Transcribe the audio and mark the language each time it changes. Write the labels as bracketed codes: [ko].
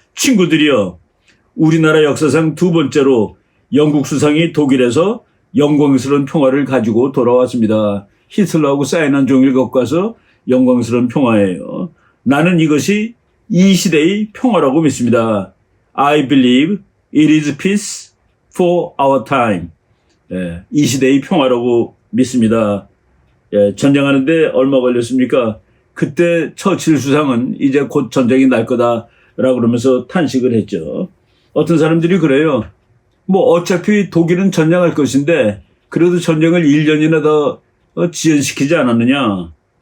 [ko] 친구들이여, 우리나라 역사상 두 번째로 영국 수상이 독일에서 영광스러운 평화를 가지고 돌아왔습니다. 히틀러하고 사인한 종이를 갖고 와서 영광스러운 평화예요. 나는 이것이 이 시대의 평화라고 믿습니다. [en] I believe it is peace for our time. [ko] 이 시대의 평화라고 믿습니다. 전쟁하는데 얼마 걸렸습니까? 그때 처칠 수상은 이제 곧 전쟁이 날 거다라고 그러면서 탄식을 했죠. 어떤 사람들이 그래요. 뭐 어차피 독일은 전쟁할 것인데 그래도 전쟁을 1년이나 더 지연시키지 않았느냐.